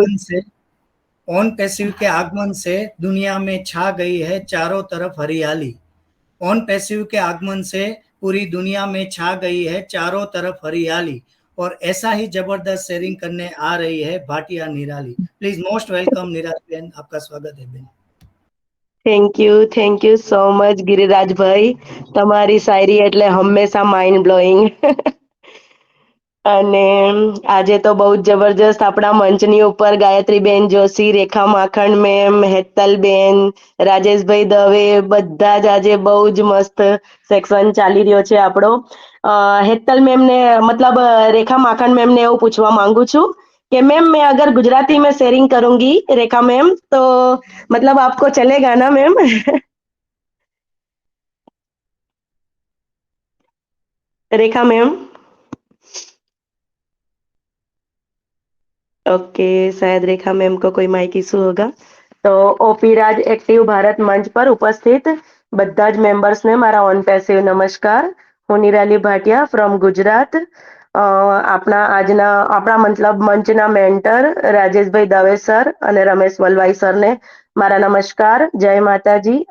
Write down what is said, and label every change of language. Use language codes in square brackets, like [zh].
[hi] आगमन से on passive के आगमन से दुनिया में छा गई है चारों तरफ हरियाली। ऑन पैसिव के आगमन से पूरी दुनिया में छा गई है चारों तरफ हरियाली और ऐसा ही जबरदस्त शेयरिंग करने आ रही है भाटिया निराली। प्लीज मोस्ट वेलकम निराली बेन, आपका स्वागत है Ben. [gu] Thank you so much ગિરિરાજભાઈ. તમારી શાયરી એટલે હંમેશા માઇન્ડ બ્લોઈંગ. અને આજે તો બહુ જ જબરજસ્ત આપણા મંચની ઉપર ગાયત્રીબેન જોશી, રેખા માખણ મેમ, હેતલબેન, રાજેશભાઈ દવે બધા જ આજે બહુ જ મસ્ત સેક્શન ચાલી રહ્યો છે આપણો. હેતલ મેમને મતલબ રેખા માખણ મેમને એવું પૂછવા માંગુ છું [hi] कि मैम मैं अगर गुजराती में शेयरिंग करूंगी रेखा मैम तो मतलब आपको चलेगा ना मैम? रेखा मैम, ओके, शायद रेखा मैम को कोई माइक इशू होगा. [gu] તો ઓપી રાજ એક્ટિવ ભારત મંચ પર ઉપસ્થિત બધા જ મેમ્બર્સને મારા ઓન પેસિવ નમસ્કાર. હું નિરાલી ભાટિયા ફ્રોમ ગુજરાત. આપણા મતલબ મંચના મેન્ટર રાજેશભાઈ દવે સર અને રમેશ વલવાઈ સરને મારા નમસ્કાર, જય માતાજી.